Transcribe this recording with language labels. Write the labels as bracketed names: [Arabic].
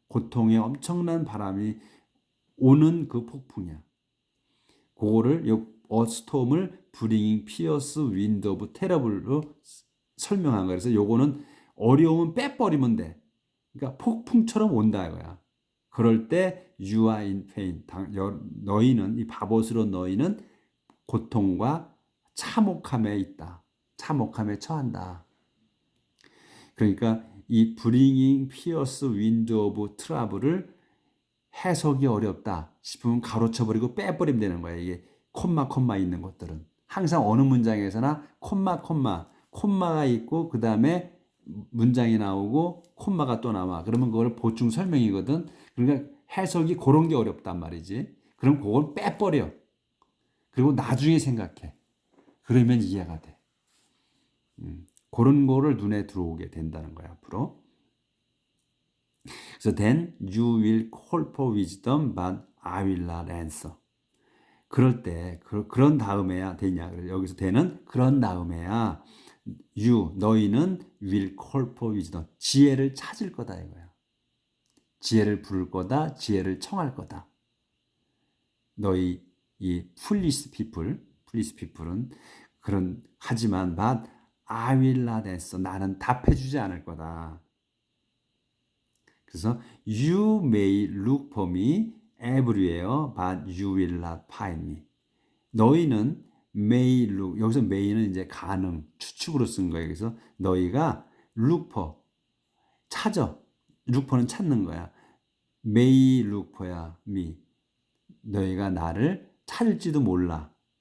[Korean] 고통의 엄청난 바람이 오는 그 폭풍이야. 그거를 스톰을 [English] bringing fierce wind of terrible [Korean] 로 설명한 거야. 그래서 요거는 어려움은 빼버리면 돼. 그러니까 폭풍처럼 온다 이거야. 그럴 때 [English] you are in pain. [Korean] 너희는 이 바보스러운 너희는 고통과 참혹함에 있다. 참혹함에 처한다. 그러니까 이 [English] bringing fierce wind of trouble [Korean] 을 해석이 어렵다 싶으면 가로쳐버리고 빼버리면 되는 거야. 이게 콤마 있는 것들은 항상 어느 문장에서나 콤마가 있고 그 다음에 문장이 나오고 콤마가 또 나와. 그러면 그걸 보충 설명이거든. 그러니까 해석이 그런 게 어렵단 말이지. 그럼 그걸 빼버려. 그리고 나중에 생각해. 그러면 이해가 돼. 그런 거를 눈에 들어오게 된다는 거야 앞으로. 그래서 [English] then you will call for wisdom, but I will not answer. [Korean] 그럴 때 그런 다음에야 되냐? 여기서 then은 그런 다음에야 너희는 [English] will call for wisdom. [Korean] 지혜를 찾을 거다 이거야. 지혜를 부를 거다. 지혜를 청할 거다. 너희 이 foolish people은 그런 하지만 [English] but I will not answer. [Korean] 나는 답해주지 않을 거다. 그래서 [English] you may look for me everywhere, but you will not find me. [Korean] 너희는 [English] may look, [Korean] 여기서 may는 이제 가능, 추측으로 쓴 거예요. 그래서 너희가 look for, 찾아. look for는 찾는 거야. [English] may look for야, me. [Korean] 너희가 나를 찾을지도 몰라.